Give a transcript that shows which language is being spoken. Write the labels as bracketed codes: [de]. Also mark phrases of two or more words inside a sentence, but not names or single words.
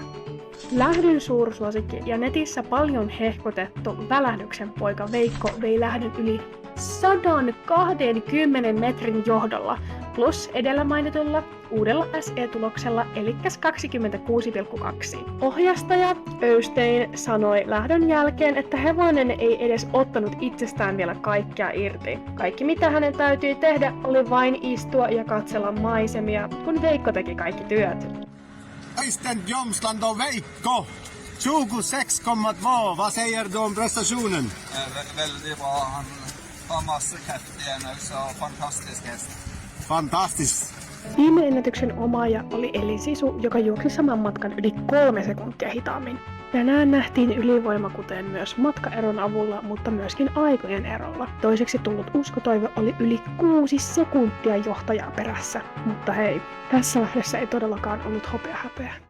[fi] Lähdön suursuosikki ja netissä paljon hehkutettu välähdyksen poika Veikko vei lähdön yli 120 metrin johdolla, plus edellä mainitulla uudella SE-tuloksella, eli 26,2. Ohjastaja Öystein sanoi lähdön jälkeen, että hevonen ei edes ottanut itsestään vielä kaikkea irti. Kaikki mitä hänen täytyi tehdä oli vain istua ja katsella maisemia, kun Veikko teki kaikki työt. [sv] Östen Jomsland och Veikko, 26,2. Vad säger du om prestationen? Väldigt bra. Han har massa kraft igen nu, så fantastisk häst. Fantastiskt. [fi] Viime ennätyksen omaaja oli Eli Sisu, joka juoksi saman matkan yli 3 sekuntia hitaammin. Tänään nähtiin ylivoima kuten myös matkaeron avulla, mutta myöskin aikojen erolla. Toiseksi tullut Uskotoive oli yli 6 sekuntia johtajaa perässä. Mutta hei, tässä lähdössä ei todellakaan ollut hopeahäpeä.